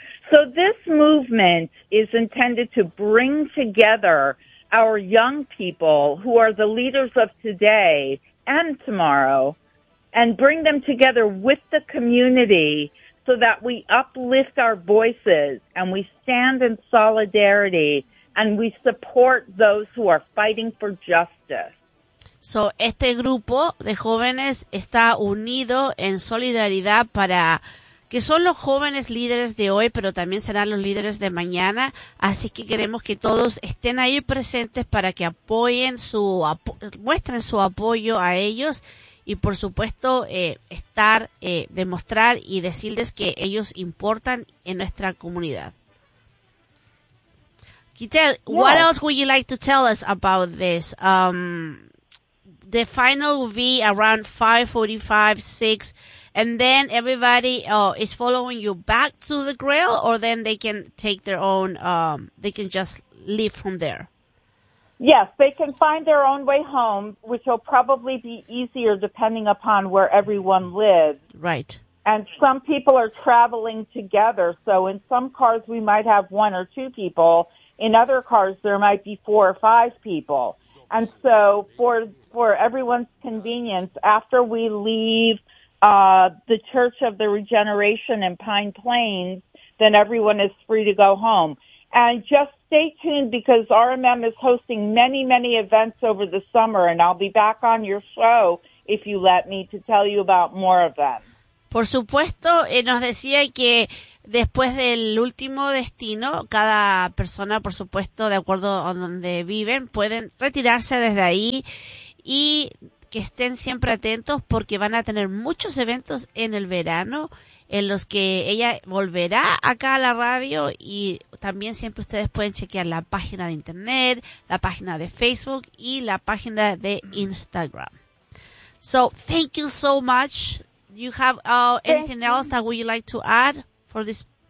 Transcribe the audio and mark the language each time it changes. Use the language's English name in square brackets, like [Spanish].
[English] So this movement is intended to bring together our young people who are the leaders of today and tomorrow and bring them together with the community so that we uplift our voices and we stand in solidarity and we support those who are fighting for justice. [Spanish] So este grupo de jóvenes está unido en solidaridad para que son los jóvenes líderes de hoy, pero también serán los líderes de mañana. Así que queremos que todos estén ahí presentes para que apoyen muestren su apoyo a ellos y, por supuesto, demostrar y decirles que ellos importan en nuestra comunidad. [English] Gitel, what else would you like to tell us about this? The final will be around 5:45, 6:00. And then everybody is following you back to the grill, or then they can take their own, they can just leave from there? Yes, they can find their own way home, which will probably be easier depending upon where everyone lives. Right. And some people are traveling together, so in some cars we might have one or two people. In other cars there might be four or five people. And so for everyone's convenience, after we leave the Church of the Regeneration in Pine Plains, then everyone is free to go home. And just stay tuned because RMM is hosting many, many events over the summer, and I'll be back on your show if you let me to tell you about more of them. [Spanish] Por supuesto, nos decía que después del último destino, cada persona, por supuesto, de acuerdo a donde viven, pueden retirarse desde ahí y que estén siempre atentos porque van a tener muchos eventos en el verano en los que ella volverá acá a la radio y también siempre ustedes pueden chequear la página de internet, la página de Facebook y la página de Instagram. [English] So, thank you so much. You have anything else that would you like to add for this?